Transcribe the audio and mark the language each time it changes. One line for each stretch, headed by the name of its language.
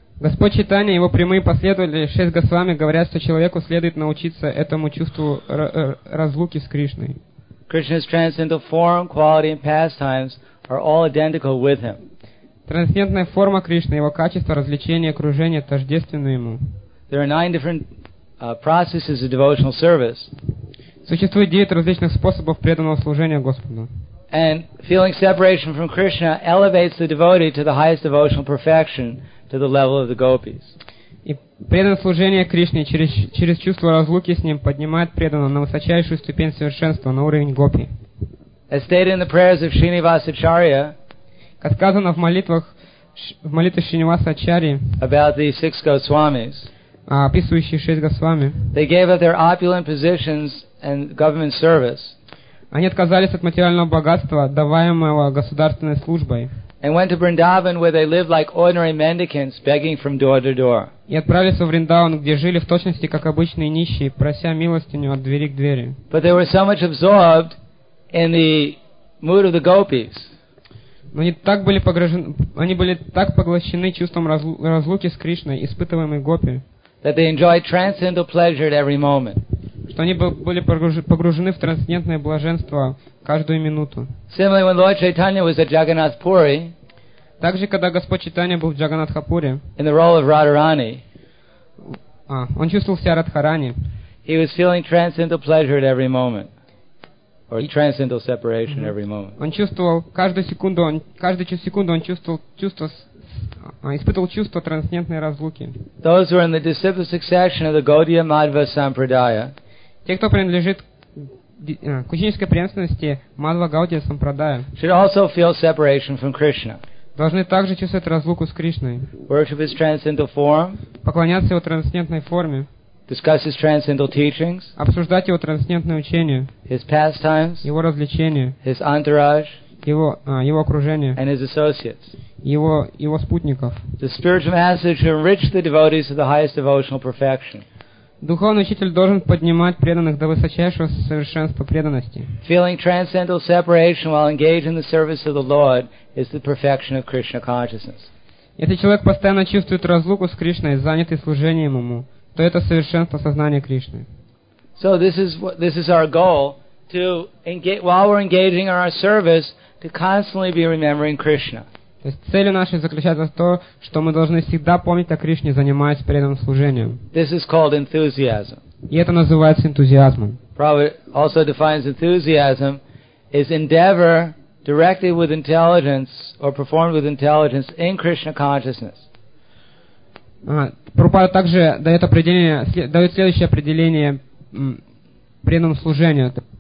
Russian: Господь Читания и его прямые последователи шесть Госвами говорят, что человеку следует научиться этому чувству разлуки с Кришной.
English: Krishna's transcendental form, quality, and pastimes are all identical with him.
Russian: Трансцендентная форма Кришны, его качества, развлечения, окружения тождественны ему.
English: There are nine different processes of devotional service.
Russian: Существует девять различных способов преданного служения Господу.
English: And feeling separation from Krishna elevates the devotee to the highest devotional perfection, to the level of the gopis.
Russian: И преданное служение Кришне через чувство разлуки с ним поднимает преданного на высочайшую ступень совершенства, на уровень гопи.
English: As stated in the prayers of Shrinivasacharya,
Russian: как сказано в молитве Шринивасачарьи,
English: about the six Goswamis,
Russian: описывающие шесть Госвами,
English: they gave up their opulent positions and government service.
Russian: Они отказались от материального богатства, даваемого государственной службой.
English: And went to Vrindavan, where they lived like ordinary mendicants, begging from door to door.
Russian: И отправились в Вриндаван, где жили в точности как обычные нищие, прося милостыню от двери к двери.
English: But they were so much absorbed in the mood of the gopis.
Russian: Но они были так поглощены чувством разлуки с Кришной, испытываемой гопи,
English: that they enjoyed transcendental pleasure at every moment.
Russian: Что они были погружены в трансцендентное блаженство каждую минуту.
English: Similarly, when Lord Chaitanya was at Jagannath Puri,
Russian: также когда Господь Чайтанья был в Джаганатхапуре,
English: in the role of Radharani,
Russian: он чувствовал себя Радхарани.
English: He was feeling transcendental pleasure at every moment, or transcendental separation at every moment.
Russian: Он чувствовал испытывал чувство трансцендентной разлуки.
English: Those who are in the disciple succession of the Gaudiya Madhva Sampradaya.
Russian: Те, кто принадлежит к ученической преемственности Мадва Гаудия Сампрадая,
English: should also feel separation from Krishna.
Russian: Должны также чувствовать разлуку с Кришной.
English: Worship his transcendental form.
Russian: Поклоняться его трансцендентной форме.
English: Discuss his transcendental teachings.
Russian: Обсуждать его трансцендентное учение.
English: His pastimes.
Russian: Его развлечения.
English: His entourage.
Russian: Его окружение.
English: And his associates.
Russian: Его спутников.
English: The spiritual master should enrich the devotees to the highest devotional perfection.
Russian: Духовный учитель должен поднимать преданных до высочайшего совершенства преданности.
English: Feeling transcendental separation while engaged in the service of the Lord is the perfection of Krishna consciousness.
Russian: Если человек постоянно чувствует разлуку с Кришной, занятый служением ему, то это совершенство сознания Кришны.
English: So this is our goal, to engage, while we're engaging in our service, to constantly be remembering Krishna.
Russian: То есть целью нашей заключается в том, что мы должны всегда помнить о Кришне, занимаясь преданным служением.
English: This is called enthusiasm.
Russian: И это называется энтузиазмом.
English: Prabhupada also defines enthusiasm as endeavor directed with intelligence or performed with intelligence in Krishna consciousness.
Russian: Prabhupada также дает следующее определение преданному служению.